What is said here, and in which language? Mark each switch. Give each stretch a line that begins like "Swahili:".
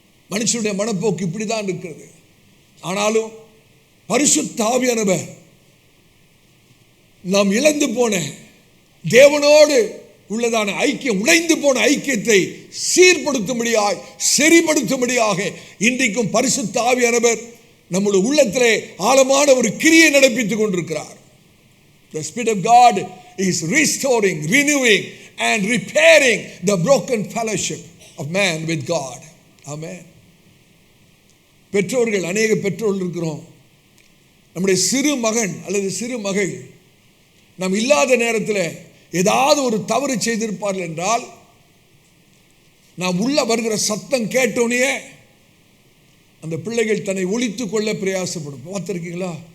Tamil: மனுஷனுடைய மனப்போக்கு இப்படிதான் இருக்கிறது. ஆனாலும் பரிசுத்த ஆவியானவர் நாம் இழந்து போன தேவனோடு உள்ளதான ஐக்கியம், உடைந்து போன ஐக்கியத்தை சீர்படுத்தும்படியாக, சரிப்படுத்தும்படியாக இன்றைக்கும் பரிசுத்த ஆவியானவர் நம்முடைய உள்ளத்திலே ஆழமான ஒரு கிரியை நடப்பித்துக் கொண்டிருக்கிறார்.
English: The Spirit of God is restoring, renewing and repairing the broken fellowship of man with God. Amen.
Tamil: பெற்றோர்கள், அநேக பெற்றோர்கள் இருக்கிறோம். நம்முடைய சிறு மகன் அல்லது சிறு மகள் நாம் இல்லாத நேரத்தில் ஏதாவது ஒரு தவறு செய்திருப்பார்கள் என்றால், நாம் உள்ள வருகிற சத்தம் கேட்டோனே அந்த பிள்ளைகள் தன்னை ஒளித்துக் கொள்ள பிரயாசப்படும். பார்த்துருக்கீங்களா?